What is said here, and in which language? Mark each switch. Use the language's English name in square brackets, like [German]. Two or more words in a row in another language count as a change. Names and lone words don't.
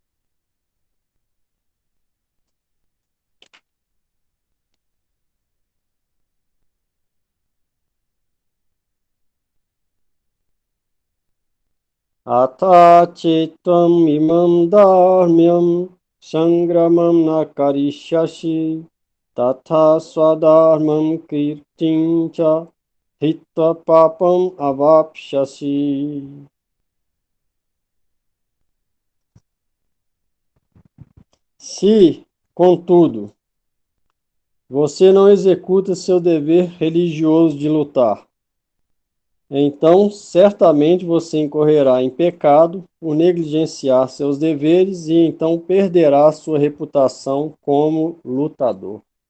[Sanskrit] Atachitvam imam dharmyam sangramam na karishyasi tatha swadharmam kirtincha hitva papam avapsyasi. [Portuguese] Se, contudo, você não executa seu dever religioso de lutar, então certamente você incorrerá em pecado por negligenciar seus deveres e então perderá sua reputação como lutador.